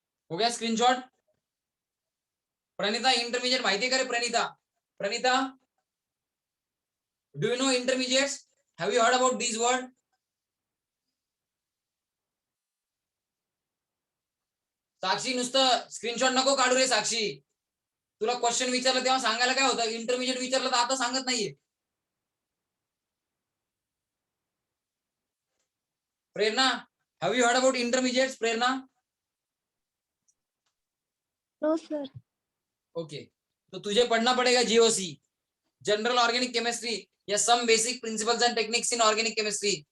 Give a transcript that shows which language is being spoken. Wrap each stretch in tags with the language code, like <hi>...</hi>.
<hi>हो गया screenshot? Pranita, intermediate माहिती करे Pranita?</hi> <en>Praneeta, do you know intermediates? Have you heard about this word?</en> <mr>साक्षी, नुसतं स्क्रीनशॉट नको काढू रे साक्षी, तुला क्वेश्चन विचारलं तेव्हा सांगायला काय होतं, इंटरमीडिएट विचारलं तर आता सांगत नाहीये।</mr> <en>Prerna, have you heard about intermediates? Prerna? No sir. Okay,</en> <hi>तो तुझे पढ़ना पड़ेगा</hi> <en>GOC, general organic chemistry, या some basic principles and techniques in organic chemistry.</en>